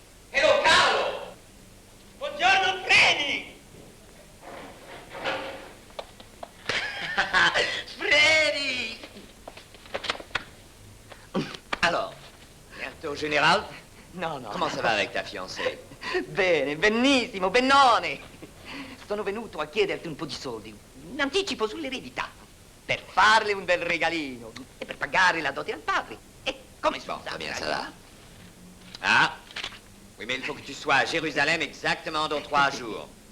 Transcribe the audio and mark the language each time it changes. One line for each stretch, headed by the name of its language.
Italian: Hello, Carlo! Buongiorno, Freddy! Freddy!
French: Alors, bientôt général?
Italian: No, no.
French: Comment ça va avec ta fiancée?
Italian: Bene, benissimo, bennone. Sono venuto a chiederti un po' di soldi, un anticipo sull'eredità, per farle un bel regalino e per pagare la dote al padre. E come si
French: Bon, très bien, ça va. Ah, oui, mais il faut que tu sois à Jérusalem exactement dans 3 jours.